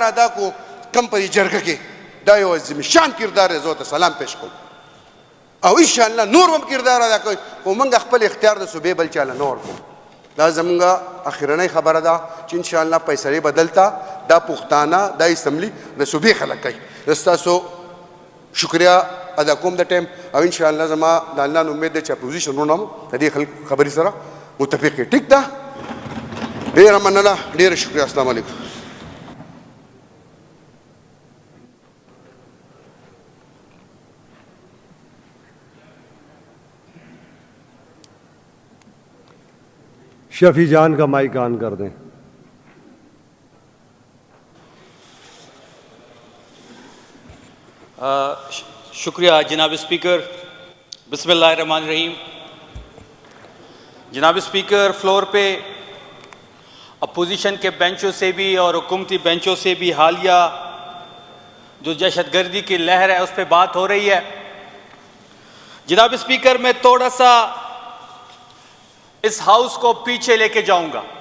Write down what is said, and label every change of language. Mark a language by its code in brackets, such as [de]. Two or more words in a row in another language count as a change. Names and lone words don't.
[ps] ادا کو کم په دې جرګه کې دا یو عظیم شان کردار دی زه ورته سلام پیش کوم او انشاءالله نور هم کردار ادا کوي خو موږ خپل اختیار د صوبې بل چاله نه ورکوو دا زمونږ اخرنۍ خبره ده چې انشاءالله فیصلې بدلته دا پښتانه دا اسمبلی د صوبې خلک کوي زه ستاسو شکریه ادا کوم د ټایم او انشاءالله زما د الله نه امید دی چې اپوزیشن ورونه هم د دې خبرې سره متفق یې ټیک ده ډېره مننه ډېره شکریه [ar] السلام علیکم [ur] شفیع جان کا مائیک آن کر دیں شکریہ جناب سپیکر بسم اللہ الرحمن الرحیم جناب سپیکر فلور پہ اپوزیشن کے بینچوں سے بھی اور حکومتی بینچوں سے بھی حالیہ جو دہشت گردی کی لہر ہے اس پر بات ہو رہی ہے جناب سپیکر میں تھوڑا سا اس ہاؤس کو پیچھے لے کے جاؤں گا